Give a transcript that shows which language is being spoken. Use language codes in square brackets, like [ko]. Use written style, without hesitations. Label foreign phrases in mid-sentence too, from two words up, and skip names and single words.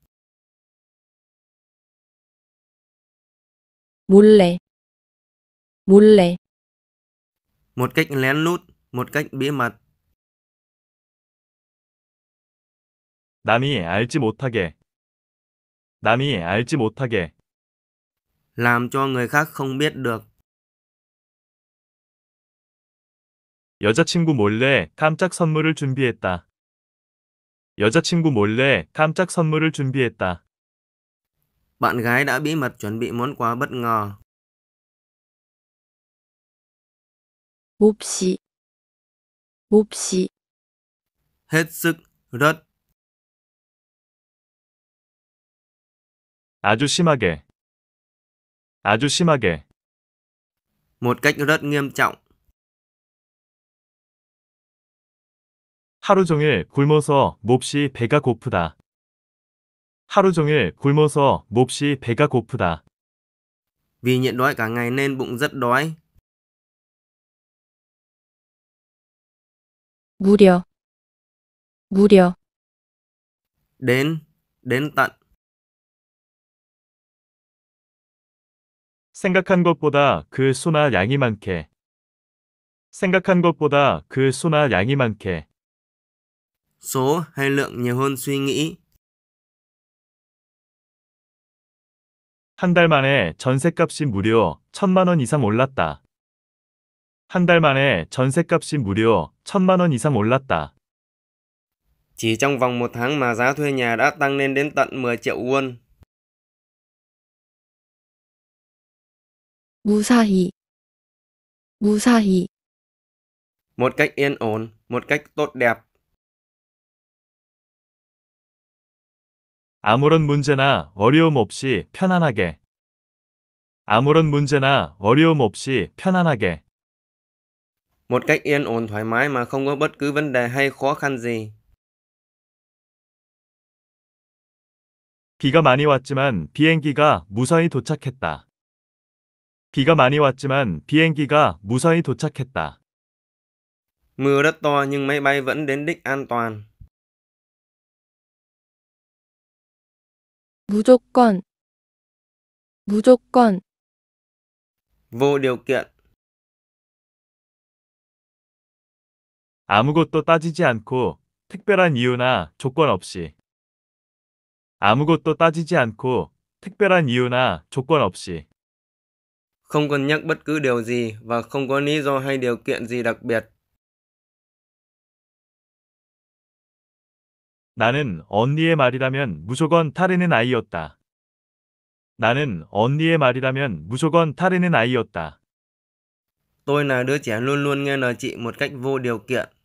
[ko] 몰래, 몰래, [vi] Một cách lén lút, một cách bí mật. [ko] 남이 알지 못하게. 남이 알지 못하게. [vi] Làm cho người khác không biết được. [ko] 여자친구 몰래 깜짝 선물을 준비했다. 여자친구 몰래 깜짝 선물을 준비했다. [vi] Bạn gái đã bí mật chuẩn bị món quà bất ngờ. [ko] 몹시, 몹시, [vi] Hết sức, rất. [ko] 아주 심하게. 아주 심하게. [vi] Một cách rất nghiêm trọng. [ko] 하루 종일 굶어서 몹시 배가 고프다. 하루 종일 굶어서 몹시 배가 고프다. [vi] Vì nhịn đói cả ngày nên bụng rất đói. [ko] 무려, 무려, [vi] Đến tận. [ko] 생각한 것보다 그 수나 양이 많게. 생각한 것보다 그 수나 양이 많게. [vi] Số hay lượng nhiều hơn suy nghĩ. [ko] 한 달 만에 전셋값이 무려 1,000만 원 이상 올랐다. 한 달 만에 전셋값이 무려 1,000만 원 이상 올랐다. [vi] Chỉ trong vòng một tháng mà giá thuê nhà đã tăng lên đến tận 10 triệu won. [ko] 무사히, 무사히, [vi] Một cách yên ổn, một cách tốt đẹp. [ko] 아무런 문제나 어려움 없이 편안하게. 아무런 문제나 어려움 없이 편안하게. [vi] Một cách yên ổn thoải mái mà không có bất cứ vấn đề hay khó khăn gì. [ko] 비가 많이 왔지만 비행기가 무사히 도착했다. 비가 많이 왔지만 비행기가 무사히 도착했다. [vi] Mưa rất to nhưng máy bay vẫn đến đích an toàn. [ko] 무조건, 무조건, [vi] Vô điều kiện. [ko] 아무것도 따지지 않고 특별한 이유나 조건 없이. 아무것도 따지지 않고 특별한 이유나 조건 없이. [vi] Không cân nhắc bất cứ điều gì và không có lý do hay điều kiện gì đặc biệt. [ko] 나는 언니의 말이라면 무조건 따르는 아이였다. 나는 언니의 말이라면 무조건 따르는 아이였다. [vi] Tôi là đứa trẻ luôn luôn nghe lời chị một cách vô điều kiện.